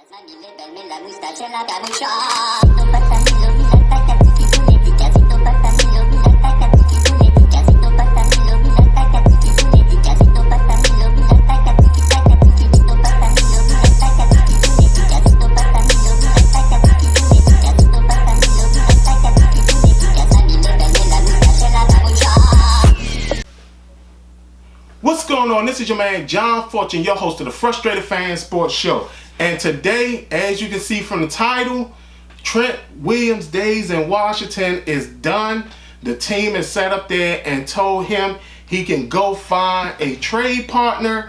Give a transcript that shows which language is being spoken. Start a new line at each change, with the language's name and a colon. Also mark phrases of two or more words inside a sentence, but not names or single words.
French: Famille, belle, la moustache et la capucha. Casito patamilo, mira taca, tiki buleti. Casito patamilo, mira taca, tiki buleti. Casito patamilo, mira taca, tiki buleti. Casito patamilo, mira taca, tiki taca, tiki. Casito patamilo, mira taca, tiki buleti. Casito patamilo, mira taca, tiki buleti. Casito patamilo, mira taca, tiki buleti. Famille, belle, la moustache et la capucha.
English: What's going on? This is your man John Fortune, your host of the Frustrated Fan Sports Show. And today, as you can see from the title, Trent Williams' days in Washington is done. The team is set up there and told him he can go find a trade partner.